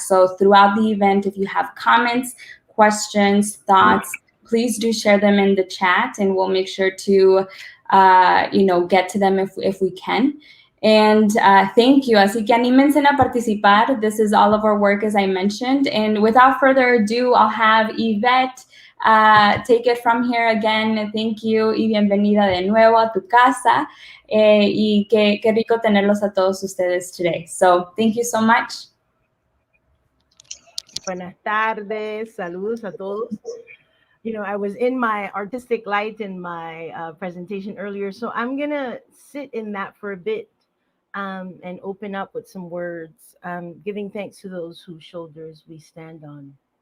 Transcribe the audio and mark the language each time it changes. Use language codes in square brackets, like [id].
[en] So throughout the event, if you have comments, questions, thoughts, please do share them in the chat, and we'll make sure to, get to them if we can. And thank you. [es] Así que anímense a participar. [en] This is all of our work, as I mentioned. And without further ado, I'll have Yvette take it from here again. Thank you [es] y bienvenida de nuevo a tu casa. Y qué rico tenerlos a todos ustedes today. [en] So thank you so much. [es] Buenas tardes, saludos a todos. [en] I was in my artistic light in my presentation earlier, so I'm going to sit in that for a bit and open up with some words, giving thanks to those whose shoulders we stand on.